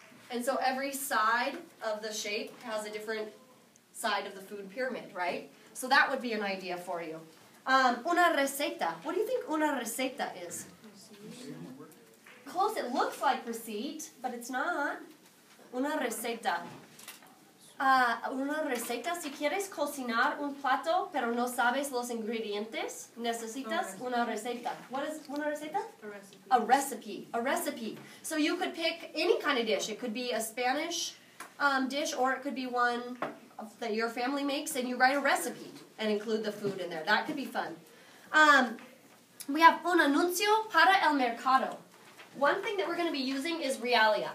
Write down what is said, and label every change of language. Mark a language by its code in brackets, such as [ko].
[en] And so every side of the shape has a different side of the food pyramid, right? So that would be an idea for you. [es] Una receta. [en] What do you think una receta is? Close. It looks like receipt, but it's not. [es] Una receta. Una receta, si quieres cocinar un plato, pero no sabes los ingredientes, necesitas una receta. [en] What is una receta? A recipe. A recipe. A recipe. So you could pick any kind of dish. It could be a Spanish dish, or it could be one that your family makes, and you write a recipe and include the food in there. That could be fun. We have [es] un anuncio para el mercado. [en] One thing that we're going to be using is realia.